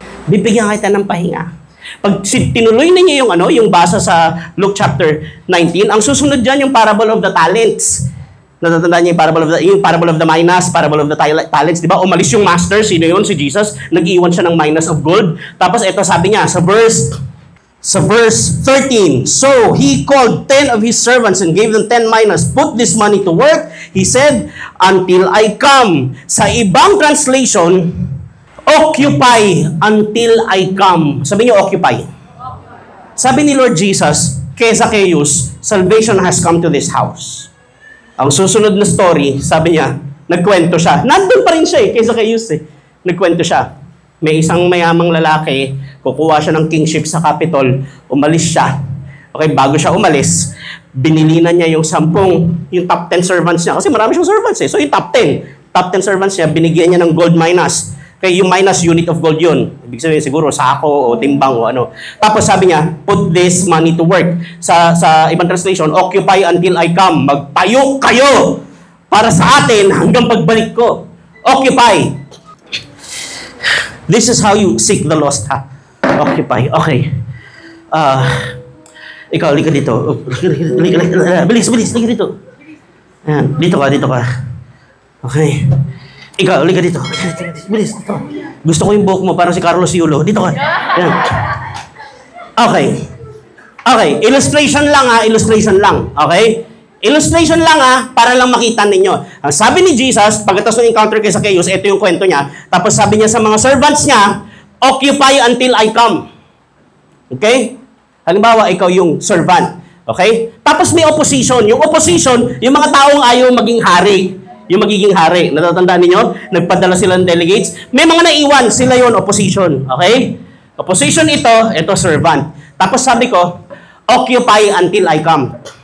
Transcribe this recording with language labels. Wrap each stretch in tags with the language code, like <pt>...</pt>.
<tl>Bibigyan kita ng pahinga. Pag tinuloy ninyo yung basa sa Luke chapter 19, ang susunod dyan yung parable of the talents. Natatandaan niyo yung parable of the minas, parable of the talents, di ba? Umalis yung master, sino yun? Si Jesus. Nag-iwan siya ng minas of gold. Tapos ito sabi niya sa</tl> <en>verse 13, so he called 10 of his servants and gave them 10 minas. Put this money to work, he said, until I come.</en> <tl>Sa ibang</tl> <en>translation, occupy until I come.</en> <tl>Sabi niyo,</tl> <en>occupy.</en> <tl>Sabi ni</tl> <en>Lord Jesus, kay Zacchaeus, salvation has come to this house.</en> <tl>Ang susunod na story, sabi niya, nagkwento siya. Nandun pa rin siya kay Zacchaeus Nagkwento siya. May isang mayamang lalaki, kukuha siya ng kingship sa Capitol, umalis siya. Okay, bago siya umalis, binilinan niya yung top 10 servants niya. Kasi marami siyang servants So yung top 10 servants niya, binigyan niya ng gold minas. Okay, yung minus unit of gold yun. Ibig sabihin siguro sako o timbang o ano. Tapos sabi niya,</tl> <en>put this money to work.</en> <tl>Sa ibang</tl> <en>translation, occupy until I come.</en> <tl>Magtayo kayo para sa atin hanggang pagbalik ko.</tl> <en>Occupy. This is how you seek the lost, ha? Occupy. Okay.</en> <tl>Ikaw, lika dito. Bilis, lika dito. Ayan, dito ka. Okay. Ikaw, liga dito. Bilis, dito. Gusto ko yung buhok mo, parang si Carlos Yulo. Dito ka. Yan. Okay, illustration lang. Okay? Illustration lang para lang makita ninyo. Ang sabi ni Jesus, pagkatapos ng encounter kay Zacchaeus, ito yung kwento niya. Tapos sabi niya sa mga servants niya,</tl> <en>occupy until I come.</en> <tl>Okay? Halimbawa, ikaw yung servant. Okay? Tapos may opposition. Yung opposition, yung mga taong ayaw maging hari. Yung magiging hari. Natatandaan ninyo? Nagpadala sila ng delegates. May mga naiwan. Sila yon opposition. Okay? Opposition ito servant. Tapos sabi ko,</tl> <en>occupy until I come.</en>